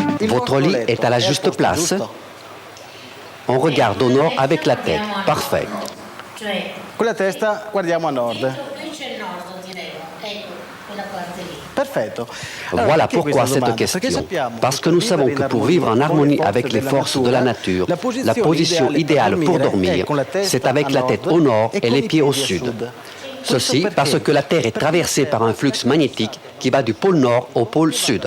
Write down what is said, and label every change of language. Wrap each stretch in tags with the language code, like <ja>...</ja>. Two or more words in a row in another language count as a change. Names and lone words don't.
<fr>Votre lit est à la juste place. On regarde au nord avec la tête. Parfait.</fr> <it>Con la testa guardiamo a nord. Perfetto.</it> <fr>Voilà pourquoi cette question. Parce que nous savons que pour vivre en harmonie avec les forces de la nature, la position idéale pour dormir, c'est avec la tête au nord et les pieds au sud. Ceci parce que la Terre est traversée par un flux magnétique qui va du pôle nord au pôle sud.</fr>